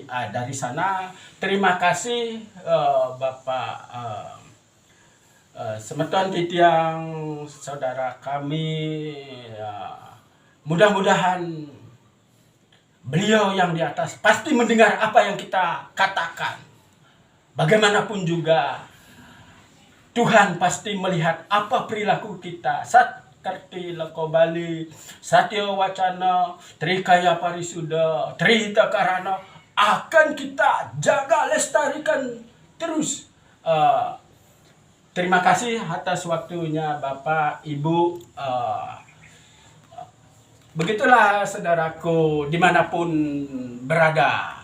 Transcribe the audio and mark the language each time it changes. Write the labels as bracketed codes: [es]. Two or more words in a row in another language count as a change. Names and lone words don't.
[id] Dari sana terima kasih Bapak [ban] Semeton Titiang, [id] saudara kami. Mudah-mudahan beliau yang di atas pasti mendengar apa yang kita katakan. Bagaimanapun juga Tuhan pasti melihat apa perilaku kita. Satkerti Loko Bali, Satya Wacana, Trikaya Parisuda, Trihita Karana akan kita jaga, lestarikan terus. Terima kasih atas waktunya Bapak, Ibu. Begitulah saudaraku dimanapun berada.